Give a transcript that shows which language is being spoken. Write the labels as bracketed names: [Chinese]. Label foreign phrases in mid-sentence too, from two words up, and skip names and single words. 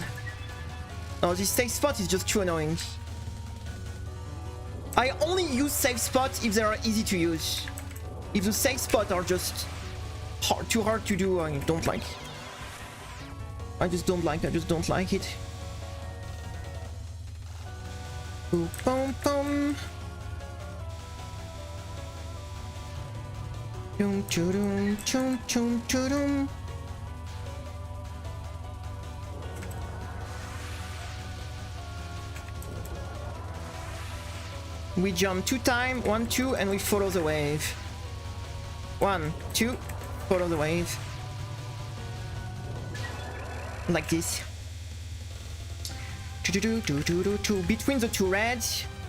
[English] Oh, this safe spot is just too annoying. I only use safe spots if they are easy to use. If the safe spots are just too hard to do, I don't like. I just don't like it. Boom, boom, boom. Dum, chum, chum, chum, chum. We jump 2 times, 1, 2, and we follow the wave. 1, 2, follow the wave. Like this. Between the 2 reds.